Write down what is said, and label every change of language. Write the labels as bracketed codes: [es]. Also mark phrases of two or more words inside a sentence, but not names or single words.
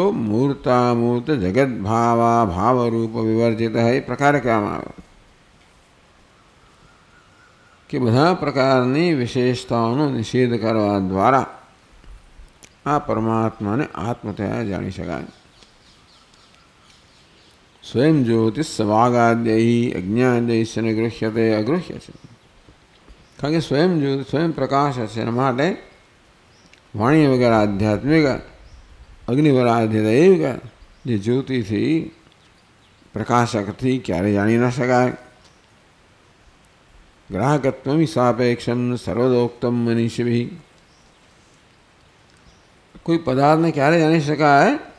[sa] मूर्तामूर्त जगदभावा भावरूप विवर्जित [gu] એ પ્રકારે કહેવામાં આવ્યો કે બધા પ્રકારની વિશેષતાઓનો નિષેધ કરવા દ્વારા આ પરમાત્માને આત્મતયા જાણી શકાય। [sa] स्वयं ज्योतिष सवागाद्ययी अज्ञाद्ययी न गृह्यते अगृह्य છે। [gu] કારણ કે સ્વયં જ્યોતિ સ્વયં પ્રકાશ છે, એના માટે વાણી વગર આધ્યાત્મિક અગ્નિ વગર આધ્યાત્મિક જે જ્યોતિથી પ્રકાશકથી ક્યારે જાણી ન શકાય। [sa] ग्राहकत्वम सापेक्षम सर्वदोक्तम मनीषिभि [gu] કોઈ પદાર્થને ક્યારે જાણી શકાય?